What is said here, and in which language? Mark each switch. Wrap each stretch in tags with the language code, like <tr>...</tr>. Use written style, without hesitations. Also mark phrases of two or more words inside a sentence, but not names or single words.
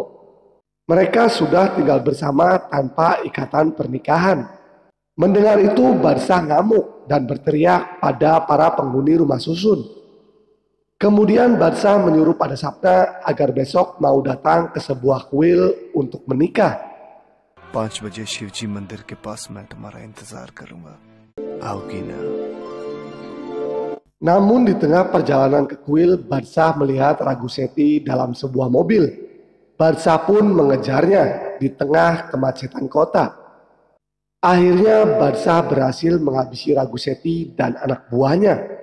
<id>Mereka sudah tinggal bersama tanpa ikatan pernikahan. Mendengar itu Badshah ngamuk dan berteriak pada para penghuni rumah susun. Kemudian Badshah menyuruh pada Sapna agar besok mau datang ke sebuah kuil untuk menikah.</id> <hi>5 बजे शिवजी मंदिर के पास मैं तुम्हारा इंतजार करूंगा, आओगी ना?</hi> <id>Namun di tengah perjalanan ke kuil, Badshah melihat Raghusethi dalam sebuah mobil. Badshah pun mengejarnya di tengah kemacetan kota. Akhirnya Badshah berhasil menghabisi Raghusethi dan anak buahnya.</id>